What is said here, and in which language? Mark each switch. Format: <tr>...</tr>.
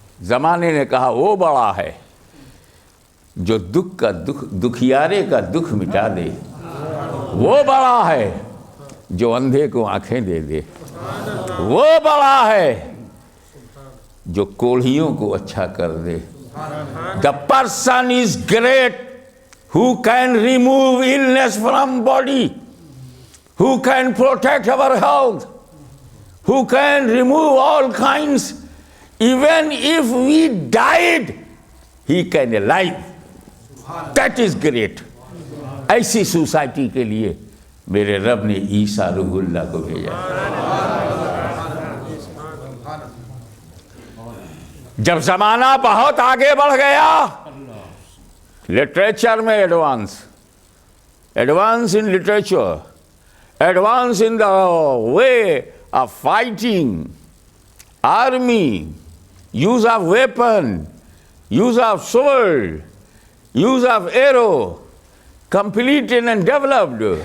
<ur>زمانے نے کہا وہ بڑا ہے جو دکھیارے کا دکھ مٹا دے، وہ بڑا ہے جو اندھے کو آنکھیں دے دے، وہ بڑا ہے جو کوڑھیوں کو اچھا کر دے۔</ur> <en>The person is great who can remove illness from body, who can protect our health, who can remove all kinds. Even if we died, he can alive. That is great.</en> <ur>ایسی سوسائٹی کے لیے میرے رب نے عیسیٰ روح اللہ کو بھیجا. جب زمانہ بہت آگے بڑھ گیا, لٹریچر میں advance</ur> <en>in literature, advance in the way of fighting, army, use of weapon, use of sword, use of arrow, completed and developed</en>